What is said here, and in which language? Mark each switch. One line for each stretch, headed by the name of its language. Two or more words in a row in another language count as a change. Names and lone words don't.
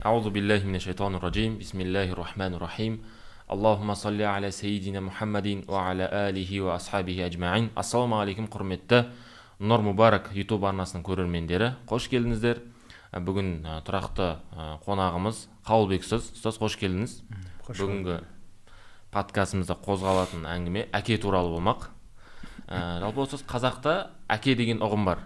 Arabic: أعوذ بالله من الشيطان الرجيم بسم الله الرحمن الرحيم اللهم صل على سيدنا محمد وعلى آله وأصحابه أجمعين. السلام عليكم
Kazakh: құрметті Нұр Мұбарак YouTube арнасының көрермендері, қош келдіңіздер. Бүгін тұрақты қонағымыз Қабылбек ұстаз. Ұстаз, қош келдіңіз. Бүгінгі подкастымызда қозғалатын әңгіме әке туралы болмақ. Жалпы ұстаз, қазақта әке деген ұғым бар.